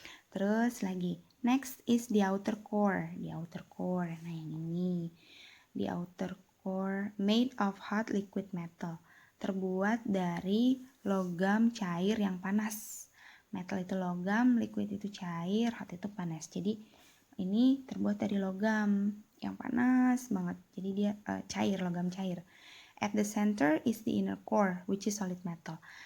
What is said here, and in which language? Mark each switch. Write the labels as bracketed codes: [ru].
[id] Terus lagi, [en] next is the outer core. [id] Nah yang ini, [en] the outer core made of hot liquid metal, [id] terbuat dari logam cair yang panas. Metal itu logam, liquid itu cair, hot itu panas. Jadi ini terbuat dari logam yang panas banget. Jadi dia logam cair. [en] At the center is the inner core, which is solid metal.